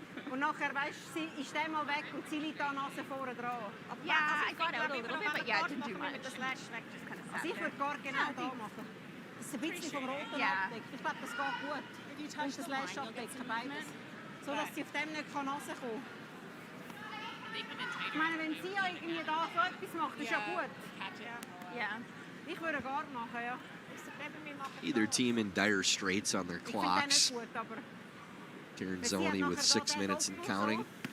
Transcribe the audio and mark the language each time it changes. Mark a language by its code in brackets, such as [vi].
[de] Und nachher, weißt du, ist der mal weg und sie liegt da Nase vorne dran. [en] Yeah, I got out a little bit, but yeah, it didn't do much. [de] Also ich würde gar genau da machen. Dass es ein bisschen vom Roten abdeckt. Ich glaube, das geht gut. Und das Lash abdecken, beides. So, dass sie auf dem nicht Nase kommen kann. Ich meine, wenn sie ja irgendwie da so etwas macht, ist ja gut. Ja. Ich würde gar machen, ja. [en] Either team in dire straits on their [de] Ich finde den [en] clocks. [de] nicht gut, aber... [en] Tirinzoni with 6 minutes and counting.